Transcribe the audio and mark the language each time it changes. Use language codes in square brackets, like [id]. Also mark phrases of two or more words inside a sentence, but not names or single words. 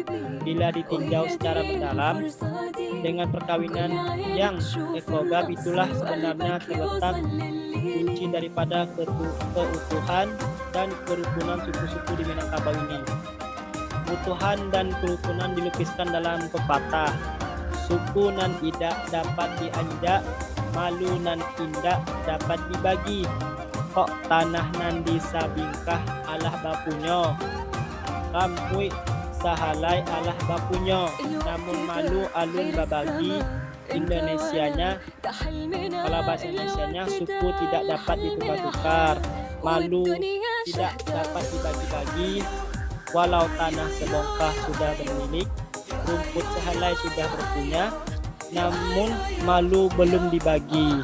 [id] Bila ditinjau secara mendalam, dengan perkawinan yang ekogam itulah sebenarnya terletak kunci daripada keutuhan dan kerukunan suku-suku di Minangkabau ini. Keutuhan dan kerukunan dilukiskan dalam pepatah. [min] Suku nan idak dapat dianjak, malu nan indak dapat dibagi. Kok tanah nan disabingkah alah bapunyo, kampui sahalai alah bapunyo, namun malu alun babagi. [id] Indonesianya, kalau bahasa Indonesianya, suku tidak dapat ditukar-tukar, malu tidak dapat dibagi-bagi. Walau tanah sebongkah sudah bermilik, rumput sehelai sudah berpunya, namun malu belum dibagi.